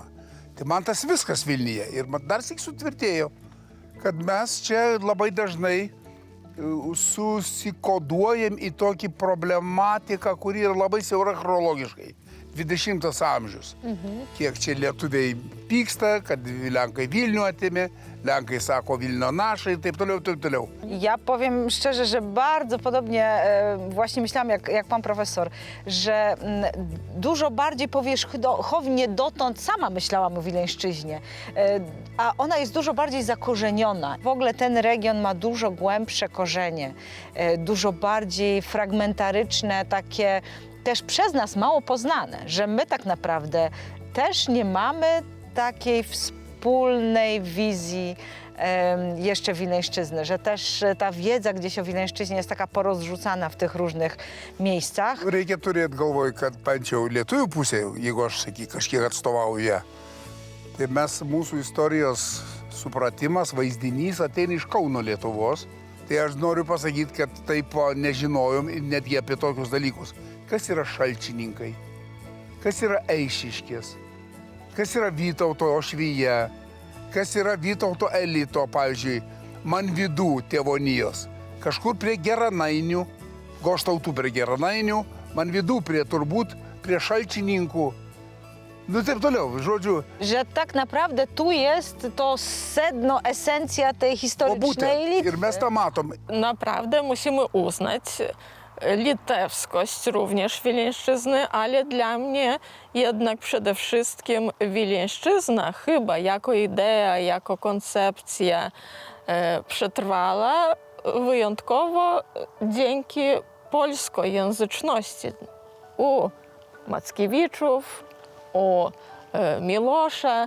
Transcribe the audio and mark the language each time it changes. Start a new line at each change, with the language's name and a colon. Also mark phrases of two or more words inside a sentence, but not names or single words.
Lithuanian: Tai man tas viskas Vilniuje. Ir man dar sik sutvirtėjo, kad mes čia labai dažnai susikoduojam į tokį problematiką, kuri yra labai siaura chronologiškai. 20 amžius. Kiek čia lietuviai pyksta, kad Lenkai Vilnių atėmė, Lenkai sako
Polish: Wilno nasze
Lithuanian: i taip toliau.
Polish: Ja powiem szczerze, że bardzo podobnie właśnie myślałam jak pan profesor, że dużo bardziej powierzchownie dotąd sama myślałam o Wileńszczyźnie, a ona jest dużo bardziej zakorzeniona. W ogóle ten region ma dużo głębsze korzenie, dużo bardziej fragmentaryczne, takie też przez nas mało poznane, że my tak naprawdę też nie mamy takiej wspólnej wizji jeszcze Wileńszczyzny, że też ta wiedza gdzieś o Wileńszczyźnie jest taka porozrzucana w tych różnych miejscach.
Lithuanian: Reikia turėti galvoj, kad bent jau lietuvių pusėje, jeigu aš kažkiek atstovauju ją, tai mūsų istorijos supratimas, vaizdinys ateina iš Kauno Lietuvos. Tai aš noriu pasakyti, kad taip nežinojom netgi apie tokius dalykus. Kas yra šalčininkai, kas yra Eišiškės, kas yra Vytauto Ošvyje, kas yra Vytauto elito, pavyzdžiui, Manvidų tėvonijos. Kažkur prie Geranainių, Goštautų prie Geranainių, Manvidų turbūt prie Šalčininkų. No taip toliau, žodžiu.
Polish: Że tak naprawdę tu jest to sedno, esencja tej historycznej Litwy.
Lithuanian: Ir mes tą matom.
Polish: Naprawdę musimy uznać litewskość również Wileńszczyzny, ale dla mnie jednak przede wszystkim Wileńszczyzna chyba jako idea, jako koncepcja przetrwała wyjątkowo dzięki polskojęzyczności u Mackiewiczów, u Milosza.